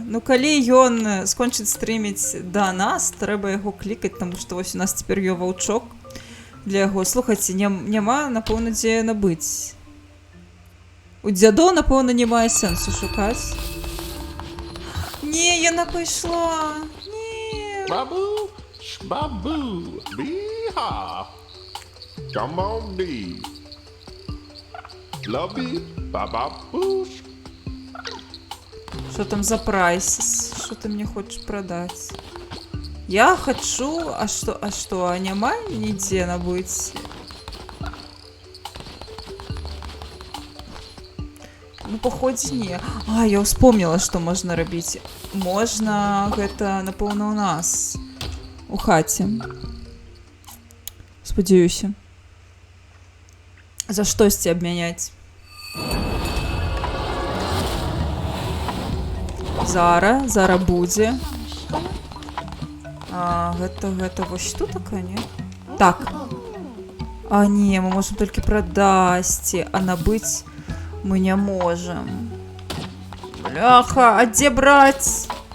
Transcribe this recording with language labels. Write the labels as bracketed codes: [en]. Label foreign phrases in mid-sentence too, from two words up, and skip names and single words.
[be] Ну, калі ён скончыць стрыміць да нас, трэба яго клікаць, таму што вось у нас цяпер ваўчок для яго. Слухайце, няма, напэўна, дзе набыць. У дзядоў, напэўна, не мае сэнсу шукаць. Не, яна пайшла. Не. Babu, shbabu, bee-ha. [en] Come on, bee. Lobby, bababoosh. [ru] Что там за прайс? Что ты мне хочешь продать? Я хочу... А что? [be] А няма нигде набыть? Ну, походе, не. [ru] Я вспомнила, что можно робить. Можно... Это, [be] напэўна, у нас. У хаце. Спадзяюся. За штосьці абмяняць. Зара будзе. Гэта вось тут такая, не? Так. [ru] А не, мы можем только продать, а набыть мы не можем. Бляха, а где брать?